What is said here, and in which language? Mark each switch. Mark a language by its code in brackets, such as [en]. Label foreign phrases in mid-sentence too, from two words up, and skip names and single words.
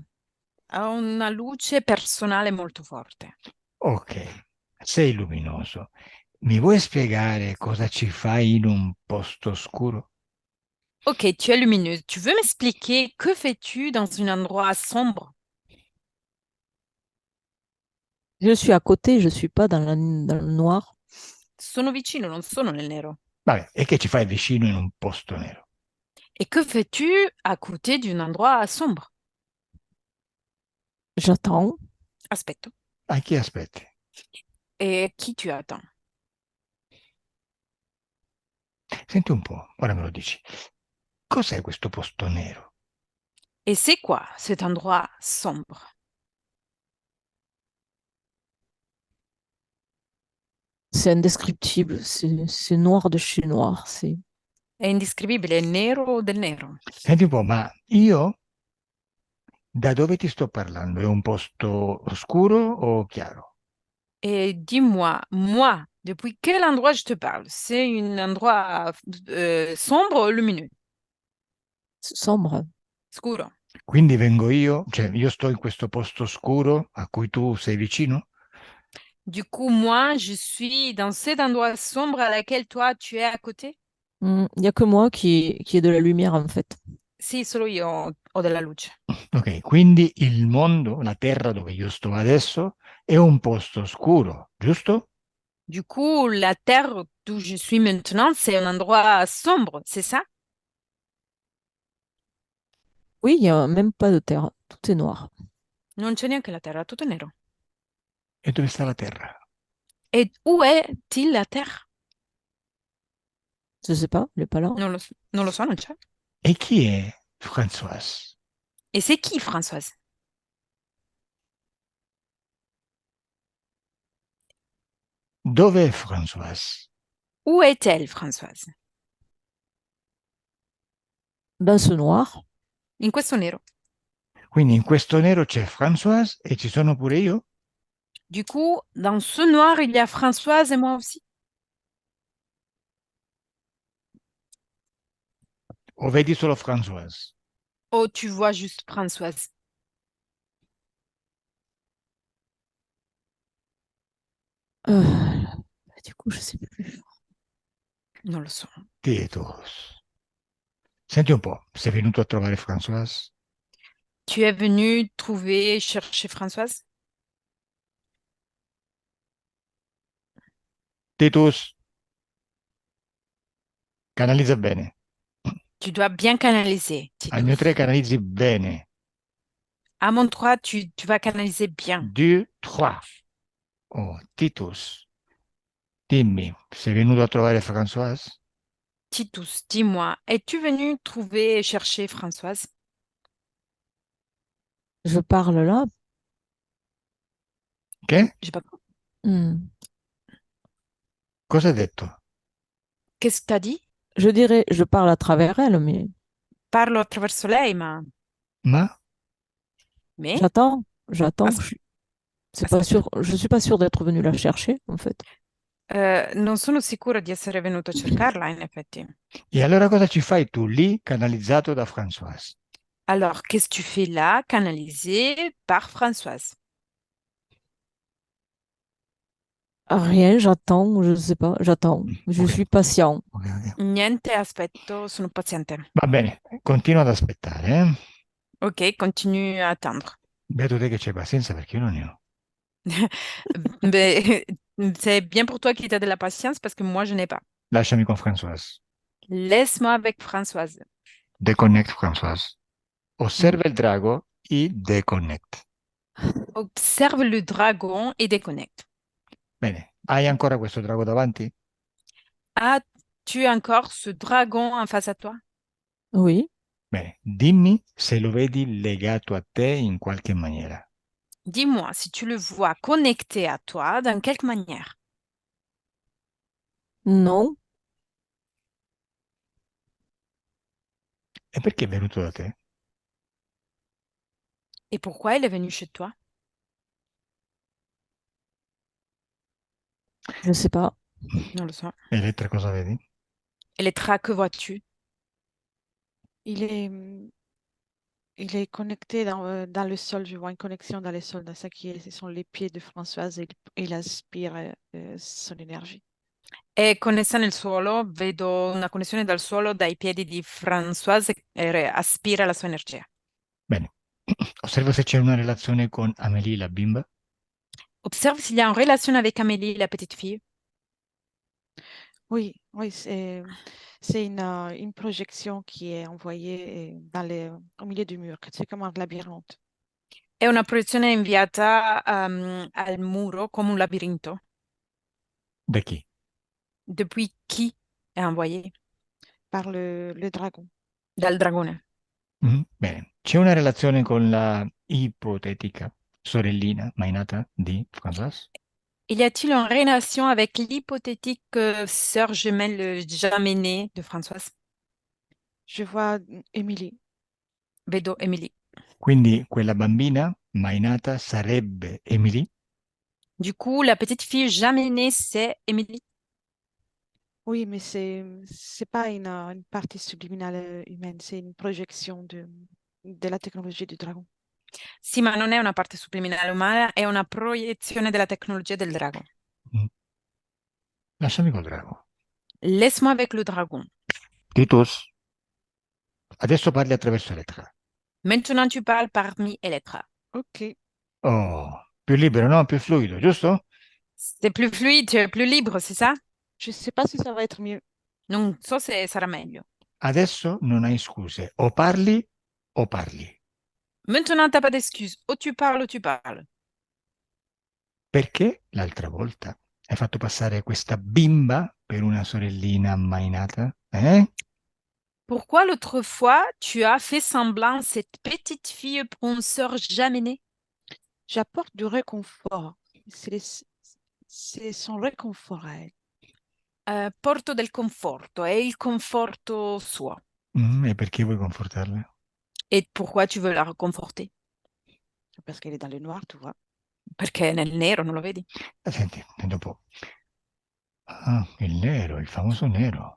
[it] Ha una luce personale molto forte. Ok, sei luminoso. Mi vuoi spiegare cosa ci fai in un posto oscuro? [fr] Ok, tu es lumineuse. Tu veux m'expliquer que fais-tu dans un endroit sombre? Je suis à côté, je ne suis pas dans le noir. [it] Sono vicino, non sono nel nero. Vabbè, e che ci fai vicino in un posto nero? [fr] Et que fais-tu à côté d'un endroit sombre? J'attends. [it] Aspetto. A chi aspetti? [fr] Et qui tu attends? [it] Senti un po', ora me lo dici. Cos'è questo posto nero? [fr] Et c'est quoi cet endroit sombre? C'est indescriptible. C'est noir de chez noir. C'est [it] È indescrivibile, è nero del nero. Senti un po', ma io da dove ti sto parlando? È un posto oscuro o chiaro? [fr] Et dis-moi, moi, depuis quel endroit je te parle? C'est un endroit sombre ou lumineux? sombre. [it] Scuro. Quindi vengo io, cioè io sto in questo posto oscuro a cui tu sei vicino? [fr] Du coup, moi, je suis dans cet endroit sombre à laquelle toi, tu es à côté? Il n'y a que moi qui ai de la lumière, en fait. [it] Sì, solo io ho della luce. Ok, quindi il mondo, la terra dove io sto adesso, è un posto oscuro, giusto? [fr] Du coup, la terre d'où je suis maintenant, c'est un endroit sombre, c'est ça? Oui, il n'y a même pas de terre. Tout est noir. [it] Non c'è neanche la terra, tutto è nero. E dove sta la terra? [fr] Et où est-il la terre? Je sais pas, il n'est pas là. [it] Non lo so, non c'è. E chi è Françoise? [fr] Et c'est qui, Françoise? [it] Dov'è Françoise? [fr] Où est-elle, Françoise? Dans ce noir, [it] In questo nero. Quindi in questo nero c'è Françoise e ci sono pure io? [fr] Du coup, dans ce noir, il y a Françoise et moi aussi. [it] O vedi solo Françoise? [fr] Oh, tu vois juste Françoise. du coup, je sais plus. [it] Non lo so. Titus. Senti un po', sei venuto a trovare Françoise? [fr] Tu es venu trouver, chercher Françoise? [it] Titus, canalizza bene. [fr] Tu dois bien canaliser, [it] Al mio Titus. 3 canalizzi bene. [fr] À mon 3, tu vas canaliser bien. [it] 2, 3. Oh, Titus, dimmi, sei venuto a trovare Françoise? [fr] Titus, dis-moi, es-tu venu trouver, chercher Françoise? Je parle là. [it] Che? [fr] J'ai pas compris. Hmm. [it] Cosa hai detto? [fr] Qu'est-ce que tu as dit? Je dirais, je parle à travers elle, mais [it] Parlo attraverso lei, ma... Ma? [fr] Mais? j'attends. As- C'est pas [it] Aspetta. [fr] sûr. Je suis pas sûre d'être venue la chercher, en fait. [it] Non sono sicura di essere venuto a cercarla, in effetti. E allora cosa ci fai tu lì, canalizzato da Françoise? [fr] Alors, qu'est-ce que tu fais là, canalisé par Françoise? Rien, j'attends, je ne sais pas, j'attends. Je [it] Ok, [fr] suis patient. [it] ok. Niente, aspetto, sono paziente. Va bene, continua ad aspettare, eh? [fr] Ok, continue à attendre. [it] Beato te che c'hai pazienza perché io non ne ho. [fr] Mais c'est bien pour toi qui as de la patience parce que moi, je n'ai pas. [it] Lasciami con Françoise. [fr] Laisse-moi avec Françoise. [it] Deconnect Françoise. Mm. Osserva il drago e deconnect. [fr] Observe le dragon et déconnecte. [it] Bene, hai ancora questo drago davanti? [fr] As-tu encore ce dragon en face à toi? Oui, [it] Bene, dimmi se lo vedi legato a te in qualche maniera. [fr] Dis-moi si tu le vois connecté à toi dans quelque manière. non, [it] E perché è venuto da te? [fr] Et pourquoi il est venu chez toi? je ne sais pas. [it] Non le so. Elettra, cosa vedi? [fr] Elettra, que vois-tu? Il est, il est connecté dans le sol. Je vois une connexion dans le sol. Dans ça qui est, ce sont les pieds de Françoise et il aspire son énergie. [it] È connessa nel suolo, vedo una connessione dal suolo dai piedi di Françoise e aspira la sua energia. Bene, osserva se c'è una relazione con Amélie, la bimba. [fr] Observe s'il y a une relation avec Amélie, la petite fille. Oui, oui, c'est une projection qui est envoyée au milieu du mur. C'est comme un labyrinthe. [it] È una proiezione inviata al muro come un labirinto. Da chi? [fr] Depuis qui è envoyé? Par le dragon. [it] Dal dragone. Bene, c'è una relazione con la ipotetica sorellina mai nata di Françoise? [fr] Y a-t-il une relation avec l'hypothétique sœur jumelle jamais née de Françoise? Je vois Émilie. [it] Vedo Émilie. Quindi quella bambina mai nata sarebbe Emily? [fr] Du coup, la petite fille jamais née, c'est Émilie. Oui, mais c'est pas une partie subliminale humaine, c'est une projection de la technologie du dragon. [it] Sì, ma non è una parte subliminale umana, è una proiezione della tecnologia del drago. Mm. Lasciami col drago. [fr] Laisse-moi avec le dragon. [it] Titus, adesso parli attraverso Elettra. [fr] Maintenant, tu parles parmi Elettra. Ok, [it] Oh, più libero, no? Più fluido, giusto? [fr] C'est plus fluide, plus libre, c'est ça? je sais pas si ça va être mieux. [it] Non so se sarà meglio. Adesso non hai scuse, o parli o parli. [fr] Maintenant, t'as pas d'excuses. O tu parles. [it] Perché l'altra volta hai fatto passare questa bimba per una sorellina mai nata? Eh? [fr] Pourquoi l'autre fois, tu as fait semblant cette petite fille pour une sœur jamais née? J'apporte du réconfort. C'est son réconfort à elle. [it] Porto del conforto, è il conforto suo. E perché vuoi confortarla? [fr] Et pourquoi tu veux la réconforter? Parce qu'elle est dans le noir, tu vois. [it] Perché è nel nero, non lo vedi? Senti, e dopo... Ah, il nero, il famoso nero.